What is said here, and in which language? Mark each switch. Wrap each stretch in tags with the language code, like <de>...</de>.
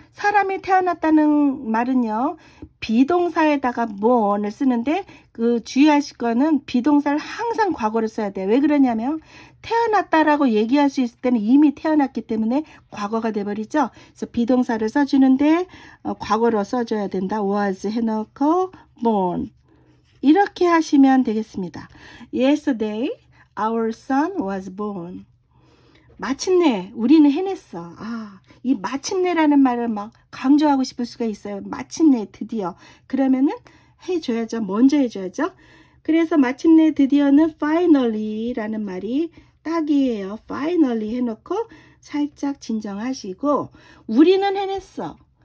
<ko>사람이 태어났다는 말은요. 비동사에다가 born을 쓰는데 그 주의하실 거는 비동사를 항상 과거로 써야 돼요. 왜 그러냐면 태어났다라고 얘기할 수 있을 때는 이미 태어났기 때문에 과거가 돼버리죠. 그래서 비동사를 써주는데 과거로 써줘야 된다. was 해놓고 born 이렇게 하시면 되겠습니다.</ko> <en>Yesterday our son was born.</en> <ko>마침내 우리는 해냈어. 이 마침내라는 말을 막 강조하고 싶을 수가 있어요. 마침내 드디어. 그러면은 해줘야죠. 먼저 해줘야죠. 그래서 마침내 드디어는 finally라는 말이 딱이에요. finally 해놓고 살짝 진정하시고 우리는 해냈어.</ko>